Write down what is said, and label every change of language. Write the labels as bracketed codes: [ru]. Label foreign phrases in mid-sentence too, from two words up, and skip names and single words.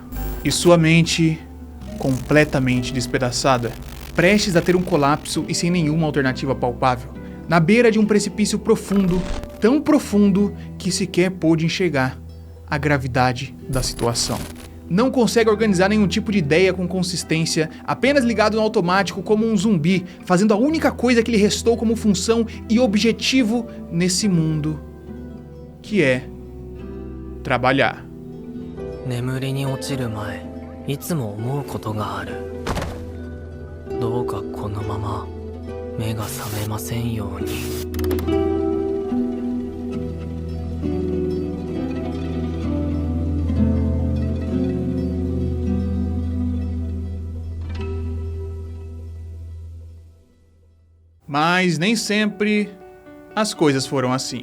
[pt] E sua mente completamente despedaçada, prestes a ter um colapso e sem nenhuma alternativa palpável, na beira de um precipício profundo, tão profundo que sequer pôde enxergar a gravidade da situação. Não consegue organizar nenhum tipo de ideia com consistência, apenas ligado no automático como um zumbi, fazendo a única coisa que lhe restou como função e objetivo nesse mundo, que é trabalhar. [ja] 眠りに落ちる前、いつも思うことがある。どうかこのまま目が覚めませんように。 [pt] Mas nem sempre as coisas foram assim.